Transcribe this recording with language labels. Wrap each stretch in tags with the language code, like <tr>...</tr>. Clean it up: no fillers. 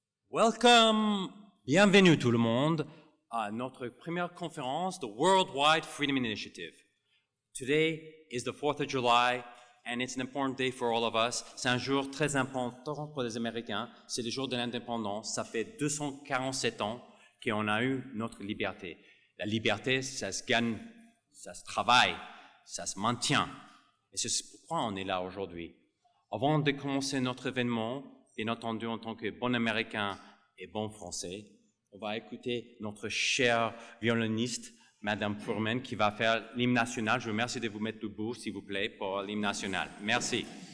<en>Welcome,</en> <fr>bienvenue tout le monde à notre première conférence, the Worldwide Freedom Initiative.</fr> <en>Today is the 4th of July and it's an important day for all of us.</en> <fr>C'est un jour très important pour les Américains. C'est le jour de l'indépendance. Ça fait 247 ans qu'on a eu notre liberté. La liberté, ça se gagne, ça se travaille, ça se maintient. Et c'est pourquoi on est là aujourd'hui. Avant de commencer notre événement, bien entendu, en tant que bon Américain et bon Français, on va écouter notre chère violoniste, Madame Furman, qui va faire l'hymne national. Je vous remercie de vous mettre debout, s'il vous plaît, pour l'hymne national. Merci.</fr>